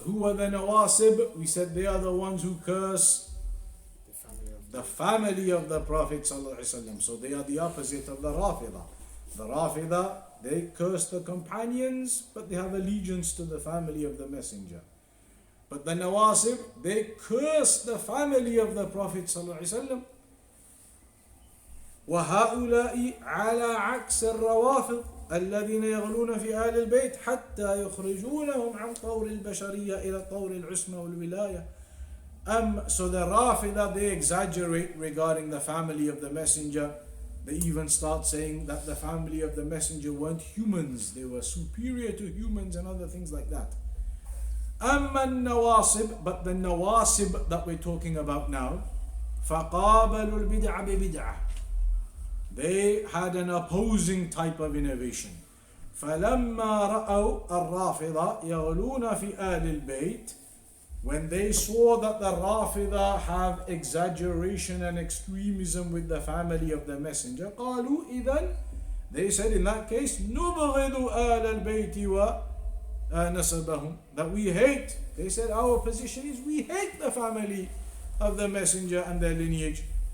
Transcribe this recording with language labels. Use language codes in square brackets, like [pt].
[en] Who are the Nawāsib? We said they are the ones who curse the family of the Prophet ﷺ. So they are the opposite of the Rāfidah. The Rāfidah, they curse the companions, but they have allegiance to the family of the Messenger. But the Nawāsib, they curse the family of the Prophet ﷺ. [ar] وهؤلاء على عكس الروافض الذين يغلون في آل البيت حتى يخرجونهم عن طور البشرية إلى طور العصمة والولاية. [en] So the Rāfidah, they exaggerate regarding the family of the Messenger. They even start saying that the family of the Messenger weren't humans, they were superior to humans and other things like that. [ar] أما النواسب, [en] but the Nawāsib that we're talking about now, [ar] فقابلوا البدع ببدعة. [en] They had an opposing type of innovation. [ar] فلما رأوا الرافضة يغلون في آل البيت. [en] When they saw that the Rāfidah have exaggeration and extremism with the family of the Messenger, [ar] قالوا إذن, [en] they said in that case, [ar] نبغض آل البيت ونسبهم, [en] that we hate. They said our position is we hate the family of the Messenger and their lineage.